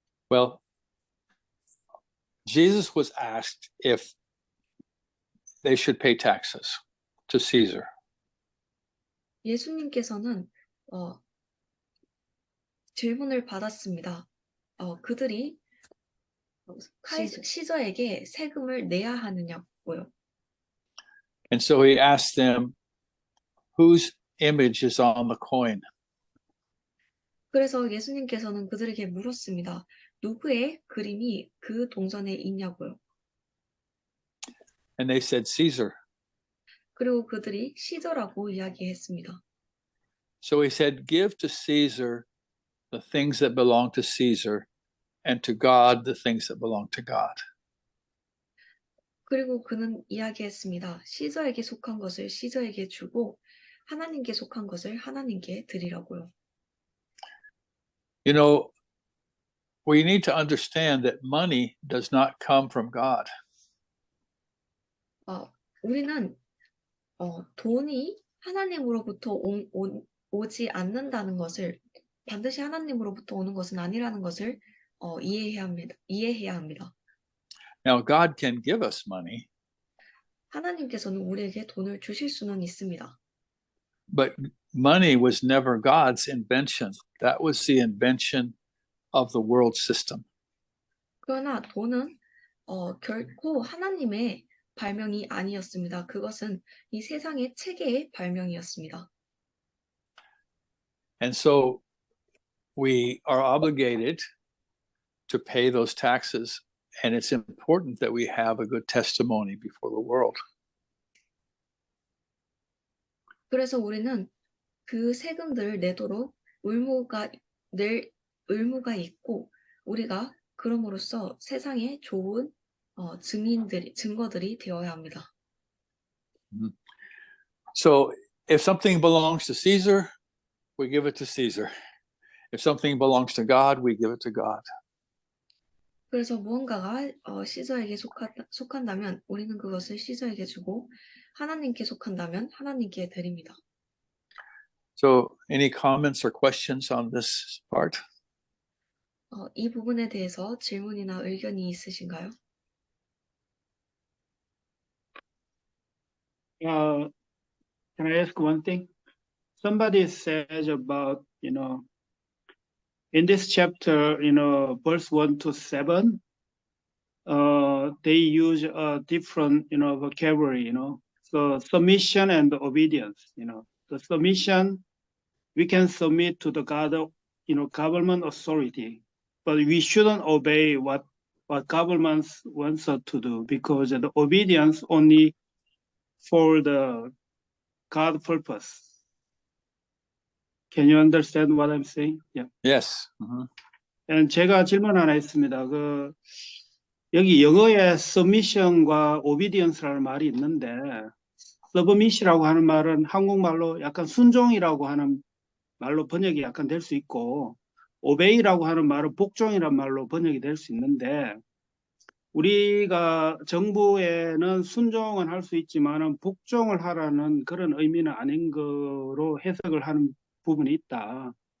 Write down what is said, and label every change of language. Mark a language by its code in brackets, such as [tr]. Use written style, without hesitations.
[en] Well, Jesus was asked if they should pay taxes to Caesar. [ko] 예수님께서는 질문을 받았습니다. 그들이 시저에게 세금을 내야 하느냐고요. [en] And so he asked them, whose image is on the coin? [ko] 그래서 예수님께서는 그들에게 물었습니다. 누구의 그림이 그 동전에 있냐고요. [en] And they said, Caesar. [ko] 그리고 그들이 시저라고 이야기했습니다. [en] So he said, give to Caesar the things that belong to Caesar, and to God the things that belong to God. [ko] 그리고 그는 이야기했습니다. 시저에게 속한 것을 시저에게 주고 하나님께 속한 것을 하나님께 드리라고요. [en] You know, we need to understand that money does not come from God. [ko] 우리는 돈이 하나님으로부터 오지 않는다는 것을 반드시 하나님으로부터 오는 것은 아니라는 것을 이해해야 합니다. [en] Now, God can give us money, [ko] 하나님께서는 우리에게 돈을 주실 수는 있습니다. [en] but money was never God's invention. That was the invention of the world system. [ko] 그러나 돈은 결코 하나님의 발명이 아니었습니다. 그것은 이 세상의 체계의 발명이었습니다. [en] And so we are obligated to pay those taxes, and it's important that we have a good testimony before the world. [ko] 그래서 우리는 그 세금들을 내도록 낼 의무가 있고 우리가 그럼으로써 세상에 좋은 증거들이 되어야 합니다. [en] So if something belongs to Caesar, we give it to Caesar. If something belongs to God, we give it to God. [ko] 그래서 무언가가 시저에게 속한다면 우리는 그것을 시저에게 주고 하나님께 속한다면 하나님께 드립니다. [en] So any comments or questions on this part? [ko] 이 부분에 대해서 질문이나 의견이 있으신가요? [en] Can I ask one thing? Somebody says about, in this chapter, verse 1 to 7, they use a different, vocabulary, So submission and obedience, The submission, we can submit to the government authority, but we shouldn't obey what government wants us to do, because the obedience only for the God purpose. Can you understand what I'm saying? Yeah. Yes. [ko] And 제가 질문 하나 있습니다. 여기 영어에 submission과 obedience라는 말이 있는데, submiss이라고 하는 말은 한국말로 약간 순종이라고 하는 말로 번역이 약간 될 수 있고, obey라고 하는 말은 복종이란 말로 번역이 될 수 있는데, 우리가 정부에는 순종은 할 수 있지만은 복종을 하라는 그런 의미는 아닌 거로 해석을 하는 부분이 있다.